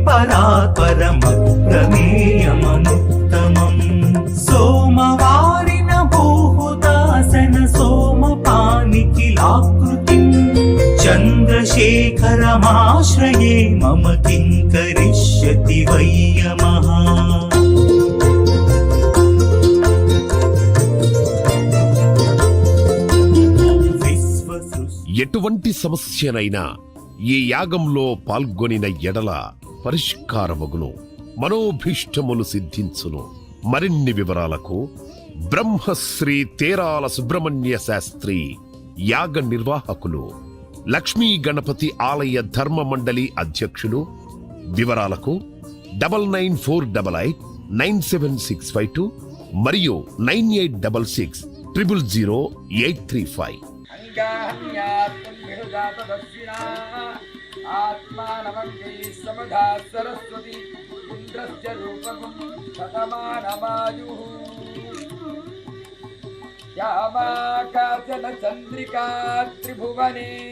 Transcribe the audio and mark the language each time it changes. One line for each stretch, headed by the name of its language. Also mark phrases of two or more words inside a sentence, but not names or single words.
Sanskrit: परात्परमप्रमेयमनुत्तमं सोमवारिन भूहुदासन सोमपानिखिलाकृतिं चन्द्रशेखरमाश्रये मम किं करिष्यति वै यमः
Telugu: ఎటువంటి సమస్యనైనా ఈ యాగంలో పాల్గొనిన ఎడల పరిష్కారమగును, మనోభీష్టములు సిద్ధించును. మరిన్ని వివరాలకు బ్రహ్మశ్రీ తేరాల సుబ్రహ్మణ్య శాస్త్రి యాగ నిర్వాహకులు, లక్ష్మీ గణపతి ఆలయ ధర్మ మండలి అధ్యక్షులు. వివరాలకు 9948897652 మరియు 9866000835.
Sanskrit: आत्मानमङ्गैः समधा सरस्वती इन्द्रस्य रूपगुं शतमानमायुः श्यामाकाचन चन्द्रिका त्रिभुवने